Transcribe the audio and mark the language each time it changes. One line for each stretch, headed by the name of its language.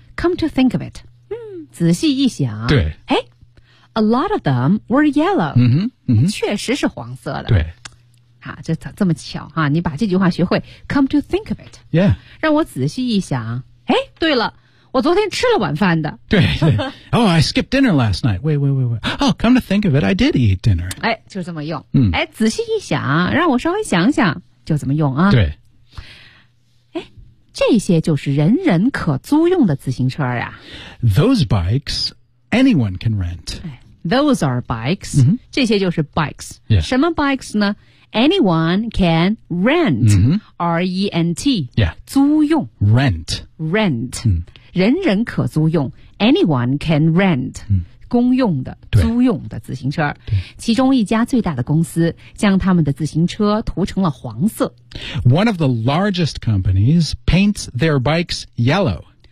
English: come to think of it.、嗯、
Chinese: 仔细一想。对。
English: 哎 ,a lot of them were yellow.、嗯哼嗯、
Chinese: 确实是黄色的。对。啊，这咋这么巧啊！你把这句话学会 ，
English: come to think of it， yeah，
Chinese: 让我仔细一想，哎，对了，我昨天吃了晚饭的。对对
English: ，Oh， I skipped dinner last night. Wait. Oh， come to think of it， I did eat dinner.
Chinese: 哎，就这么用。嗯，哎，仔细一想，让我稍微想想，就怎么用啊？对。哎，这些就是人人可租用的自行车呀。
English: Those bikes anyone can rent.、哎、Those are bikes.、 Mm-hmm.
Chinese: 这些就是 bikes.、
English: Yeah.
Chinese: 什么 bikes 呢？
English: Anyone can rent,、 mm-hmm. R-E-N-T,、 yeah.
Chinese: 租用。
English: Rent.、Mm.
Chinese: 人人可租用。
English: Anyone can rent,、 mm.
Chinese: 公用的、租用的自行车。其中一家最大的公司将他们的自行车涂成了黄色。
English: One of the largest companies paints their bikes yellow.